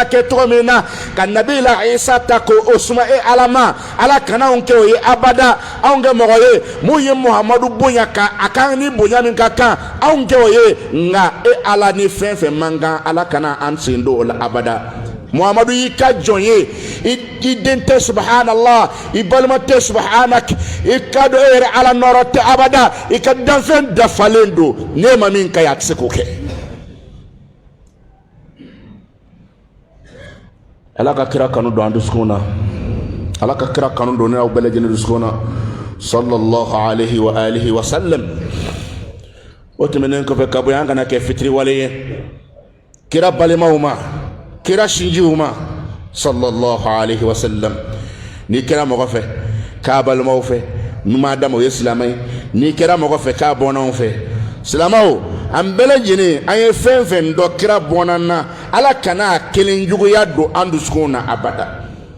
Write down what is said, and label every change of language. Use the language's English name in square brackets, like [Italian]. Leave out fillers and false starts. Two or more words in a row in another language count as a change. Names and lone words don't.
[Bambara] kɛ cogo min na ka nabi la isa ta ko o suma ala ma ala kana anw kɛ o ye abada anw kɛ mɔgɔ ye mun ye muhammadu bonya ka a kan ni bonya min ka kan anw kɛ o ye nka ala ni fɛn fɛn man kan ala kana an sen don o la abada muhammadu y'i ka jɔn ye i den tɛ subhanallah i balima tɛ subhanak i ka dɔn e yɛrɛ ala nɔrɔ tɛ abada i ka danfɛn dafalen don ne ma min ka ye a tɛ se k'o kɛ ala ka kira kanu don an dusukun na ala ka kira kanu don ne aw bɛɛ lajɛlen dusukun na [Arabic] صلى الله عليه وآله وسلم [Bambara] o tɛmɛnen kɔfɛ ka bɔ yan kana kɛ fitiriwale ye kira balimaw ma kira sinjiw ma [Arabic] صلى الله عليه وسلم [Bambara] ni kira mɔgɔ fɛ k'a balimaw fɛ numan dama o ye silamɛ ye ni kira mɔgɔ fɛ k'a bɔnnaw fɛ silamɛw an bɛɛ lajɛlen an ye fɛn fɛn dɔ kira bɔnnan na ala kana kelen juguya don an dusukun na abada